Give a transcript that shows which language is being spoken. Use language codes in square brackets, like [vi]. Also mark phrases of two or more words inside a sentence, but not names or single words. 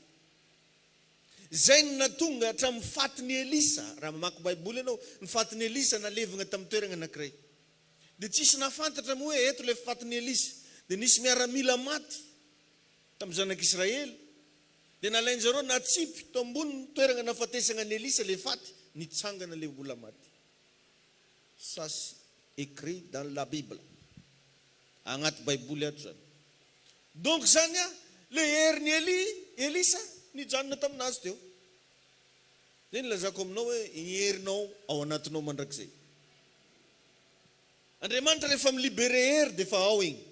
[mg] Zay ny natonga hatramin'ny fatin'ny Elisa, raha mamaky Baiboly ianao, ny fatin'ny Elisa nalevina tamin'ny toerana anankiray. Dia tsisy nafantatra moa hoe eto ilay fatin'ny Elisa. Dia nisy miaramila maty tamin'ny zanak'Israely. Dia nalainy zareo natsipy to ambony toerana nafatesana ny Elisa ilay faty, nitsangana ilay mbola maty. [fr] Ça c'est écrit dans la Bible. [mg] Agnaty Baiboly ato zany. Donc zany le herin'ny Elisa nijanona taminazy teo. Zay nilazako aminao hoe herinao ao anatinao mandrakizay. Andriamanitra rehefa milibere hery dia fa ao igny.